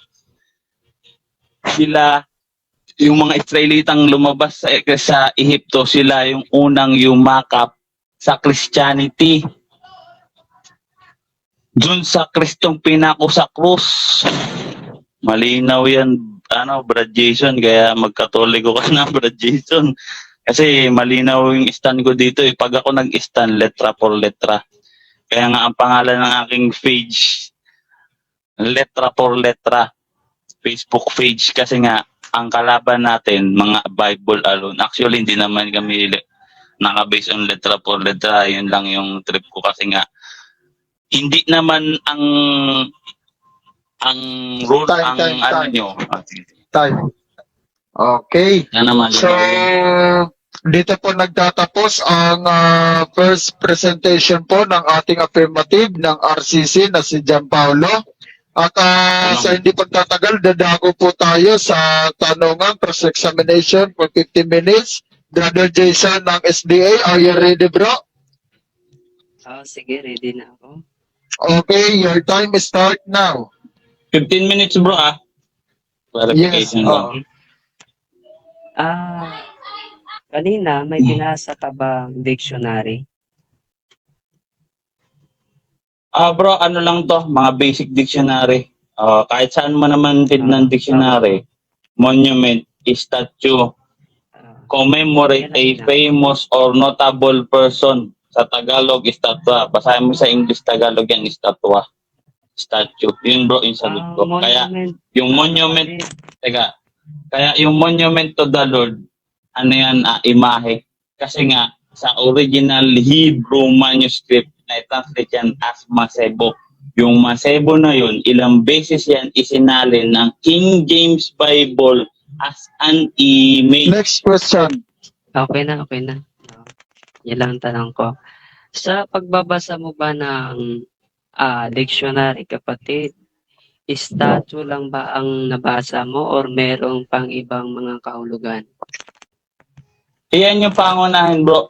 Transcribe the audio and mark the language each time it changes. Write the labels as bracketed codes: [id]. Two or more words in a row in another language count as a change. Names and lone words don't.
[tl] Sila, yung mga Israelitang lumabas sa Ehipto, sila yung unang yumakap sa Christianity. Dun sa Kristong pinako sa krus. Malinaw yan, Brad Jason, kaya magkatoliko ka na, Brad Jason. Kasi malinaw yung stand ko dito eh. Pag ako nag-stand, [es] letra por letra. [tl] Kaya nga ang pangalan ng aking page, [es] letra por letra, [tl] Facebook page. Kasi nga, ang kalaban natin, mga [en] Bible alone. [tl] Actually, hindi naman kami naka-base on [es] letra por letra. [tl] Yun lang yung trip ko kasi nga, hindi naman ang rule, Time. nyo. Time. Okay. Yan naman. So, dito po nagtatapos ang [en] first presentation [tl] po ng ating affirmative ng RCC na si Gianpaolo. At sa hindi pagtatagal, dadako po tayo sa tanungan, [en] cross-examination for 15 minutes. Brother Jason ng SDA, are you ready, bro? [tl] Sige, ready na ako. [en] Okay, your time start now. 15 minutes, bro, Yes. [tl] Clarification lang. Kanina may binasa ka bang dictionary? Bro, ano lang to, mga basic dictionary. Kahit saan mo naman tignan dictionary, [en] monument, statue, commemorate a famous or notable person. [tl] Sa Tagalog, estatwa. Basahin mo sa English, Tagalog yan, estatwa. Statue. Yun bro, yung sagot ko. Kaya, yung monument, kaya yung [en] monument to the Lord, [tl] ano yan, imahe. Kasi nga, sa [en] original Hebrew manuscript, [tl] na i-translate yan as Masebo. Yung Masebo na yun, ilang beses yan isinalin ng King James Bible [en] as an image. Next question. [tl] Okay na. Yan lang ang tanong ko. Sa pagbabasa mo ba ng dictionary, kapatid, statue lang ba ang nabasa mo or merong pang ibang mga kahulugan? Iyan yung pangunahin, bro.